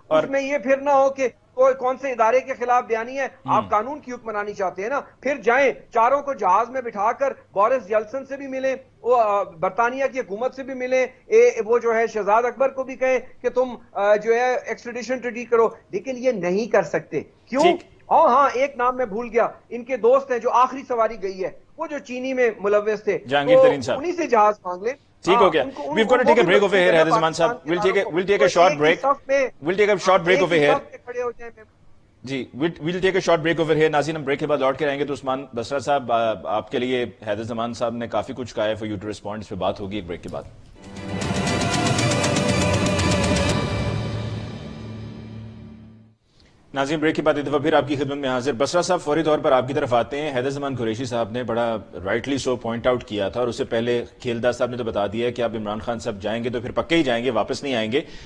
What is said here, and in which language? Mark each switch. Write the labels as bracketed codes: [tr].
[hi] उसमें ये फिर ना हो कि कोई कौन से इदारे के खिलाफ बयानी है, आप कानून की हुक्मरानी चाहते हैं ना, फिर जाएं, चारों को जहाज में बिठाकर बोरिस जॉनसन से भी मिलें, वो बरतानिया की हुकूमत से भी मिलें, वो जो है शहजाद अकबर को भी कहें कि तुम जो है एक्सट्रेडिशन ट्रीटी करो। लेकिन ये नहीं कर सकते, क्यों? हाँ, एक नाम मैं भूल गया, इनके दोस्त हैं जो आखिरी सवारी गई है, वो जो चीनी में मुलव्वस थे, जहांगीर तरीन साहब, उन्हीं से जहाज मांग ले। ठीक हो गया। [en] We've got to take a break over here, Haider Zaman साहब. We'll take a short break. We'll take a short break over here. जी, we'll take a short break over here. [hi] नाज़रीन, हम ब्रेक के बाद लौट के आएंगे तो उस्मान बसरा साहब, आपके लिए हैदर ज़मान साहब ने काफी कुछ कहा है, [en] For you to respond. [hi] इस पे बात होगी एक ब्रेक के बाद। नाज़रीन, ब्रेक के बाद एक दफ़ा फिर आपकी खिदमत में हाजिर। बसरा साहब, फौरी तौर पर आपकी तरफ आते हैं। हैदर ज़मान कुरैशी साहब ने बड़ा [en] rightly so point out [hi] किया था, और उससे पहले खेलदार साहब ने तो बता दिया है कि आप इमरान खान साहब जाएंगे तो फिर पक्के ही जाएंगे, वापस नहीं आएंगे।